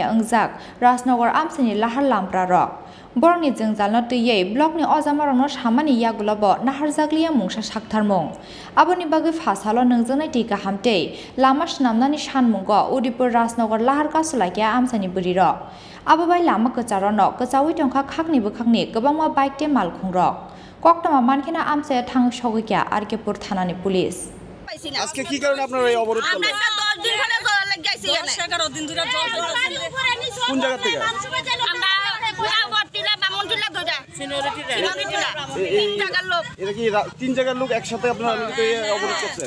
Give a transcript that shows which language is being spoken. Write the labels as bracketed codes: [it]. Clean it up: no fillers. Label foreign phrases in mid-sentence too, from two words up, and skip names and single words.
[trp] अंजाक राजनगर आमसानि लाहार लामप्रारक बरनि जोंजालनो तैयै ब्लकनि अजामारनो सामानि यागुलब नाहारजाग्लिया मुंसा साक्थारमुं आबोनि बागै फासाल नोंजों नायटि गाहामते लामा स्नामनानि सानमुंग उदिपुर राजनगर लाहारका सुलाइका आमसानि बुरिरक आबोबाय लामा कचारनो कचावै टंका खाकनि बखाकनि गोबांमा बाइकते मालखुंरक कक्टमा मानखेना आमसाया थाङै सगैया आरकेपुर थानानि पुलिस [bn] আজকে কি কারণে আপনারা এই অবরোধ করলেন? কোন জায়গা থেকে? এটা কি তিন জায়গার লোক একসাথে আপনারা অবরোধ করছেন?